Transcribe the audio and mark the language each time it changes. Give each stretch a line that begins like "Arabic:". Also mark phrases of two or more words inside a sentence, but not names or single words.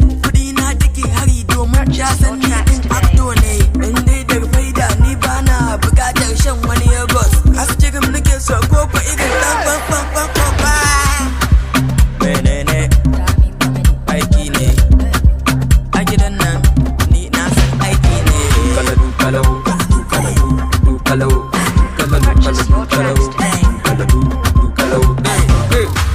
Hausa: Kuɗi na take hari domin ya san ni din actor ne. In dai da faida ni ba na buƙatar shan wani yogurt. Askirim nake so ko ko irin ɗan fan, fan, fan, fan, fan. Menene aiki ne a gidan nan? Ni na san aiki ne. Kaladu, kalau, kaladu, kalau, kaladu,
English: Purchase your kalau, tracks today.
Hausa: kaladu, kalau. Hey, hey.